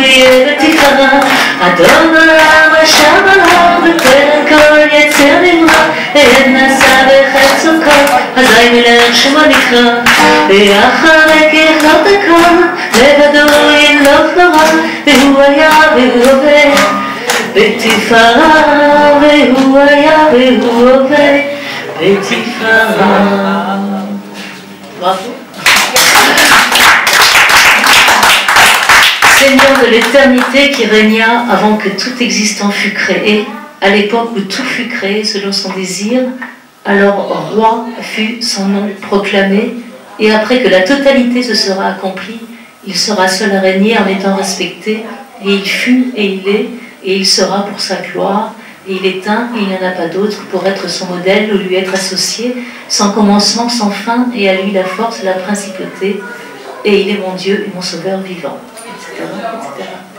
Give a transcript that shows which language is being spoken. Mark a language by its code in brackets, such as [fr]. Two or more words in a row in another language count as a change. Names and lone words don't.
[he] יהיה בתפארה אדון עולם אשר מלך בטרם כל יציר נברא ונשא בחפצו כל אזי מלך שמו נקרא ואחרי ככלות הכל לבדו ימלוך נורא והוא היה והוא עובד בתפארה והוא היה והוא עובד בתפארה. [fr] Seigneur de l'éternité qui régna avant que tout existant fût créé, à l'époque où tout fut créé selon son désir, alors roi fut son nom proclamé, et après que la totalité se sera accomplie, Il sera seul à régner en étant respecté, et il fut, et il est, et il sera pour sa gloire, et il est un, et il n'y en a pas d'autre, pour être son modèle ou lui être associé, sans commencement, sans fin, et à lui la force et la principauté, et il est mon Dieu et mon Sauveur vivant, etc., etc.